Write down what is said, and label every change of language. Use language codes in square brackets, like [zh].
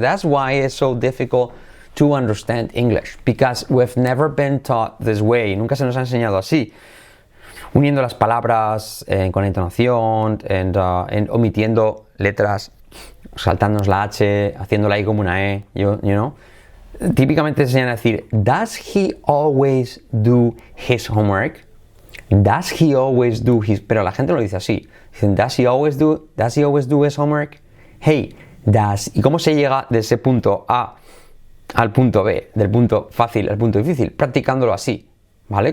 [en] That's why it's so difficult to understand English. Because we've never been taught this way. [es] Nunca se nos ha enseñado así. Uniendo las palabras con entonación, en omitiendo letras, saltándonos la H, haciéndola I como una E, you know. Típicamente se enseñan a decir, [en] does he always do his homework? Does he always do his... [es] Pero la gente lo dice así. Dicen, [en] does he always do his homework? Hey, does... [es] ¿Y cómo se llega de ese punto A al punto B? Del punto fácil al punto difícil. Practicándolo así, ¿vale?